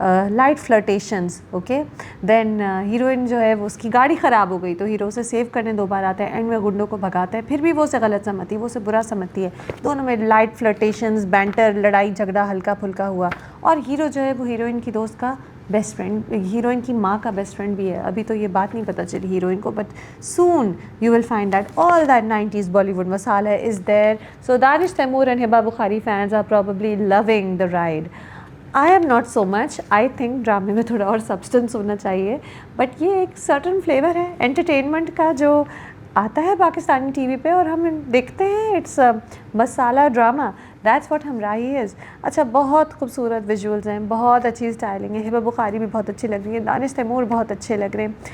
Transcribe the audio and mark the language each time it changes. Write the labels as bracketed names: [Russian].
[Urdu] Light فلرٹیشنز, okay. دین heroine جو ہے وہ اس کی گاڑی خراب ہو گئی تو ہیرو اسے سیو کرنے 2 بار آتا ہے, اینڈ میں گنڈوں کو بھگاتا ہے, پھر بھی وہ اسے غلط سمجھتی ہے, وہ اسے برا سمجھتی ہے. دونوں میں لائٹ فلرٹیشنز, بینٹر, لڑائی جھگڑا ہلکا پھلکا ہوا. اور ہیرو جو ہے وہ ہیروئن کی دوست کا بیسٹ فرینڈ, ہیروئن کی ماں کا بیسٹ فرینڈ بھی ہے. ابھی تو یہ بات نہیں پتہ چلی ہیروئن کو, [English] But soon you will find that all that 90s Bollywood masala is there. So Danish Taimur and Hiba Bukhari fans are probably loving the ride. I am not so much. I think [Urdu] ڈرامے میں تھوڑا اور substance ہونا چاہیے, but یہ ایک certain flavour ہے entertainment کا جو آتا ہے پاکستانی ٹی وی پہ اور ہم دیکھتے ہیں. [English] It's masala drama, that's what Humraahi is. [Urdu] اچھا بہت خوبصورت ویژولز ہیں, بہت اچھی اسٹائلنگ ہے, ہبا بخاری بھی بہت اچھی لگ رہی ہے, دانش تیمور بہت اچھے لگ رہے ہیں.